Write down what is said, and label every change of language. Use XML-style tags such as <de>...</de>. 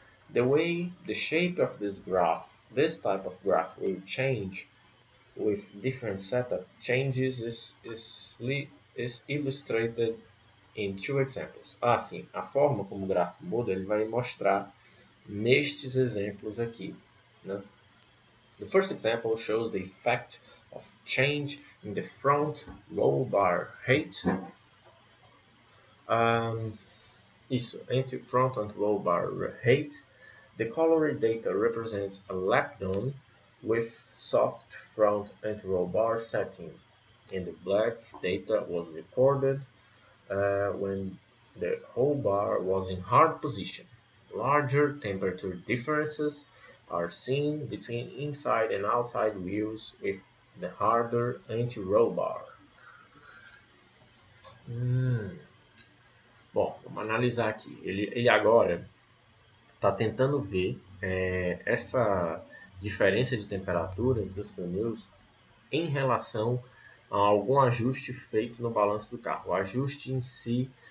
<en>The way the shape of this type of graph will change with different setup changes is illustrated in two examples.</en> <pt>Sim, a forma como o gráfico muda, ele vai mostrar nestes exemplos aqui, né?</pt> <en>The first example shows the effect of change in the front roll bar height. Entre front and roll bar height. The colored data represents a lap done with soft front and roll bar setting, and the black data was recorded when the whole bar was in hard position. Larger temperature differences are seen between inside and outside wheels with the harder anti-roll bar.</en> <pt>Bom, vamos analisar aqui. Ele agora está tentando ver essa diferença de temperatura entre os pneus em relação a algum ajuste feito no balanço do carro. O ajuste em si</pt>